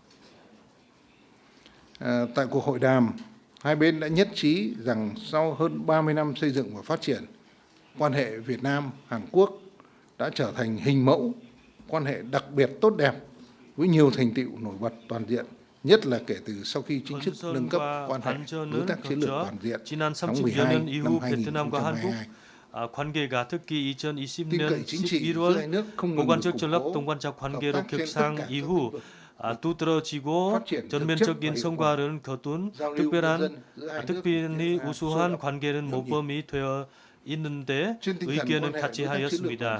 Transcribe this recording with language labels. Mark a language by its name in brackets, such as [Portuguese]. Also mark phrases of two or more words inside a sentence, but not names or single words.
[Vietnamese] Tại cuộc hội đàm, hai bên đã nhất trí rằng sau hơn 30 năm xây dựng và phát triển, quan hệ Việt Nam-Hàn Quốc đã trở thành hình mẫu quan hệ đặc biệt tốt đẹp với nhiều thành tựu nổi bật toàn diện, nhất là kể từ sau khi chính thức nâng cấp quan hệ đối tác chiến lược toàn diện tháng 12 năm 2022. [Korean] 관계가 특히 2020년 11월 보관적 전략 동반자 관계로 격상 이후 두드러지고 전면적인 성과를 거둔 특별히 우수한 관계는 모범이 되어 있는데 의견은 같이 하였습니다.